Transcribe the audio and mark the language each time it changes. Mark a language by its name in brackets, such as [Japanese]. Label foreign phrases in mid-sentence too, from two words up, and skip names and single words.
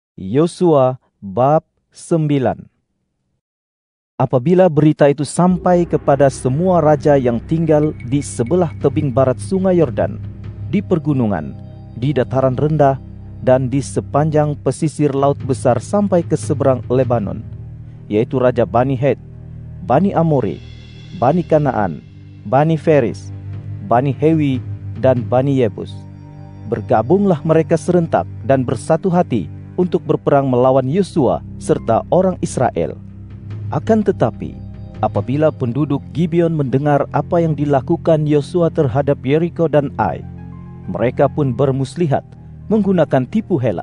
[Indonesian] Yosua bab 9. Apabila berita itu sampai kepada semua raja yang tinggal di sebelah tebing barat sungai Yordan, di pergunungan, di dataran rendah, dan di sepanjang pesisir laut besar sampai ke seberang Lebanon, yaitu raja Bani Het, Bani Amori, Bani Kanaan, Bani Feris, Bani Hewi, dan Bani Yebus. Bergabunglah mereka serentak dan bersatu hati untuk berperang melawan Yosua serta orang Israel. Akan tetapi, apabila penduduk Gibeon mendengar apa yang dilakukan Yosua terhadap Yeriko dan Ai, mereka pun bermuslihat menggunakan tipu hela.